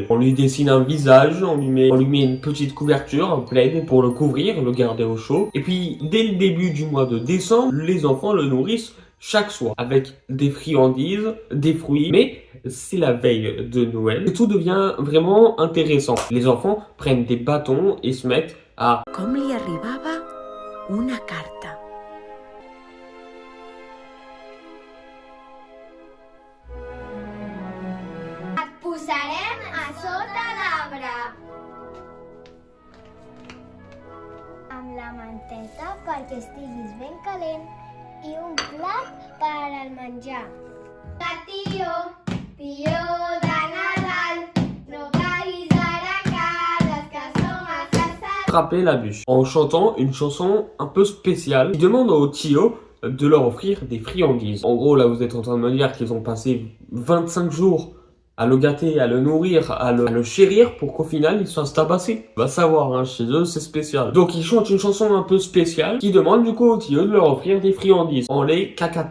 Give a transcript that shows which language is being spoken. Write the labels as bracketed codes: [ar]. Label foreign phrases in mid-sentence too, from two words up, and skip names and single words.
[fr] On lui dessine un visage, on lui met une petite couverture, un plaid pour le couvrir, le garder au chaud. Et puis, dès le début du mois de décembre, les enfants le nourrissent chaque soir avec des friandises, des fruits, mais c'est la veille de Noël que tout devient vraiment intéressant. Les enfants prennent des bâtons et se mettent à... [ca] Com li arribava una carta. Et posarem a sota l'arbre. Amb la manteta perquè estiguis ben calent i un plat per al menjar. Tio de Nadal, no caguis a la casa, que som a [fr] attraper la bûche en chantant une chanson un peu spéciale qui demande au Tio de leur offrir des friandises. En gros, là, vous êtes en train de me dire qu'ils ont passé 25 jours à le gâter, à le nourrir, à le chérir pour qu'au final, il se fasse tabasser. Va savoir, hein, chez eux, c'est spécial. Donc, ils chantent une chanson un peu spéciale qui demande du coup au Tio de leur offrir des friandises en les cacatant.